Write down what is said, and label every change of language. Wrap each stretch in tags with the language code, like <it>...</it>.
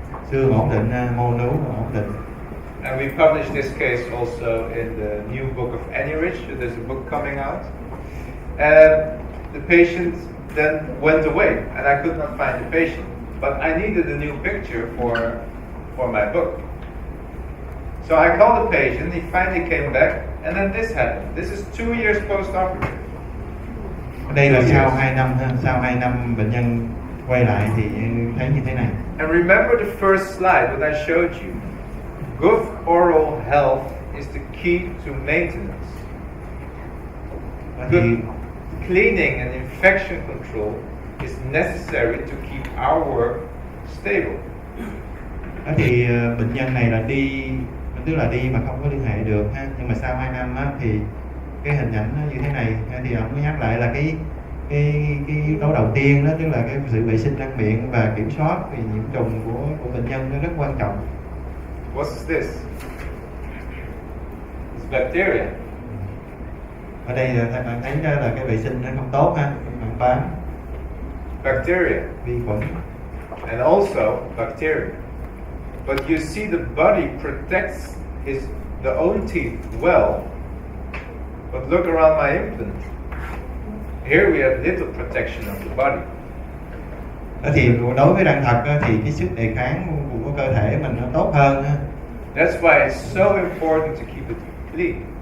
<vi>Xương ổn định, mô nú ổn định.</vi> <en>And we published this case also in the new book of Anyrich. There's a book coming out. And the patient then went away, and I could not find the patient. But I needed a new picture for my book. So I called the patient, he finally came back, and then this happened. This is 2 years post-operative.</en> <vi>Đây là sau 2 năm ha, sau 2 năm bệnh nhân quay lại thì thấy như thế này.</vi> <en>And remember the first slide that I showed you. Good oral health is the key to maintenance. Good cleaning and infection control is necessary to keep our work stable.</en> <vi>Đó thì bệnh nhân này là đi, tức là đi mà không có liên hệ được ha, nhưng mà sau 2 năm á, thì cái hình ảnh nó như thế này thì ông có nhắc lại là cái yếu tố đầu tiên đó, tức là cái sự vệ sinh răng miệng và kiểm soát vì nhiễm trùng của bệnh nhân nó rất quan trọng.</vi> <en>What's this? It's bacteria.</en> <vi>Ở đây là bạn thấy ra là cái vệ sinh nó không tốt ha, bạn bám</vi> <en>Bacteria.</en> <vi>vi khuẩn.</vi> <en>And also bacteria. But you see the body protects the own teeth well. But look around my implant. Here we have little protection of the body.</en> <vi>Thì đối với răng thật thì cái sức đề kháng của cơ thể mình nó tốt hơn ha.</vi> <en>That's why it's so important to keep it clean.</en>